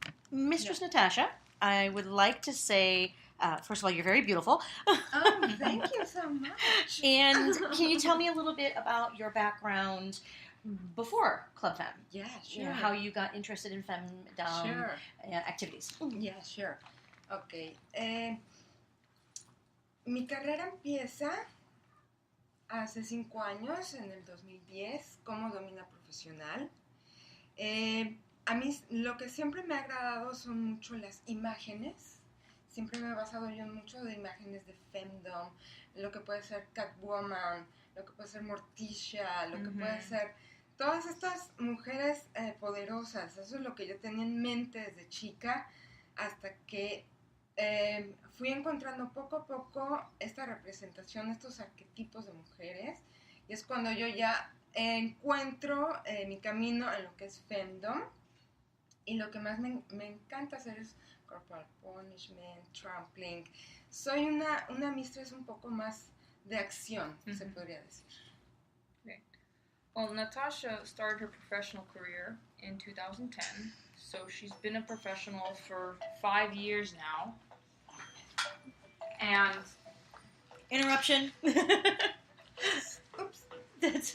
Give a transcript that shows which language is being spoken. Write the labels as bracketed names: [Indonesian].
[English] Mistress Natasha, I would like to say, first of all, you're very beautiful. Oh, thank you so much. And can you tell me a little bit about your background before Club FEM? Yeah, sure. How you got interested in femdom activities. Yeah, sure. Okay. [Spanish] Mi carrera empieza hace 5 años, en el 2010, como domina profesional. A mí lo que siempre me ha agradado son mucho las imágenes. Siempre me he basado yo en mucho de imágenes de femdom, lo que puede ser Catwoman, lo que puede ser Morticia, lo que puede ser todas estas mujeres poderosas. Eso es lo que yo tenía en mente desde chica, hasta que fui encontrando poco a poco esta representación, estos arquetipos de mujeres, y es cuando yo ya encuentro mi camino en lo que es Femme Domme, y lo que más me encanta hacer es [English] corporal punishment, trampling. [Spanish] Soy una mistress un poco más de acción, se podría decir. [English] Okay. Well, Natasha started her professional career in 2010, so she's been a professional for 5 years now. And Interruption. Oops, That's